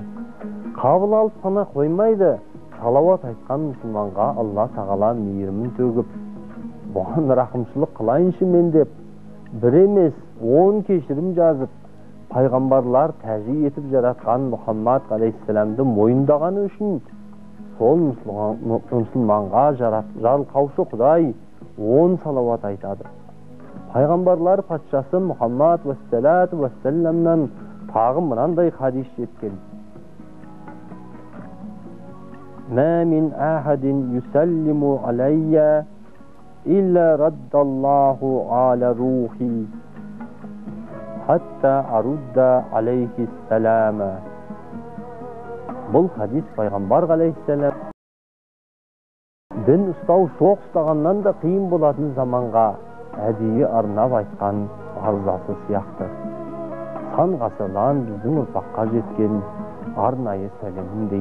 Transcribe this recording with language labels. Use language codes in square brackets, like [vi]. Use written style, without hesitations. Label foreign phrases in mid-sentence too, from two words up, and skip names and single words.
[kk] Қабыл алып қана қоймайды, салауат айтқан мұсылманға Алла Тағала мейірімін төгіп, бұған рақымшылық қылайыншы мен деп, бір емес 10 кешірім жазып, пайғамбарлар тәжи етіп жаратқан Мұхаммад алейхиссаламды мойындағаны үшін сол мұсылманға жарылқаушы Құдай 10 салауат айтады. Пайғамбарлар патшасы Мұхаммад вассаламнан тағы мынандай хадис жеткен: [ar] ما من أحد يسلم علي إلا رد الله علي روحي حتى أرد عليه السلام. [kk] Бұл хадис пайғамбар алейхиссалам дін ұстау шоқ ұстағаннан да қиын болатын заманға әдейі арнап айтқан арзасы сияқты. Сан ғасырдан біздің ұрпаққа жеткен арнайы сәлеміндей.